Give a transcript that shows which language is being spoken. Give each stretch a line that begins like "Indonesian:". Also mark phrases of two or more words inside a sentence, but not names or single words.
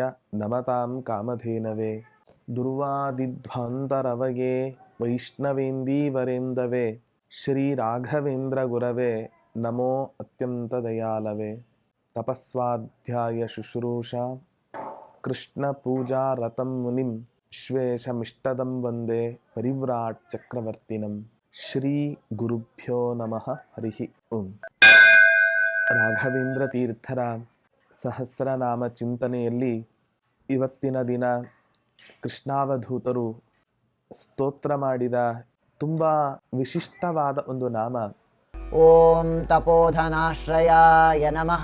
Sanskrit: नमतां कामधेनवे दुर्वादिध्वान्तरवये वैष्णवेन्दीवरेन्दवे श्रीराघवेन्द्रगुरवे नमो अत्यन्तदयालवे तपस्वाध्याय शुश्रूषा कृष्णपूजारतं मुनिं विश्वेशमिष्टदं वन्दे परिव्राट् चक्रवर्तिनं ಶ್ರೀ ಗುರುಭ್ಯೋ ನಮಃ ಹರಿ ಓಂ.
Kannada: ರಾಘವೇಂದ್ರ ತೀರ್ಥರ ಸಹಸ್ರನಾಮ ಚಿಂತನೆಯಲ್ಲಿ ಇವತ್ತಿನ ದಿನ ಕೃಷ್ಣಾವಧೂತರು ಸ್ತೋತ್ರ ಮಾಡಿದ ತುಂಬ ವಿಶಿಷ್ಟವಾದ ಒಂದು ನಾಮ
Sanskrit: ಓಂ ತಪೋಧನಾಶ್ರಯಾಯ ನಮಃ.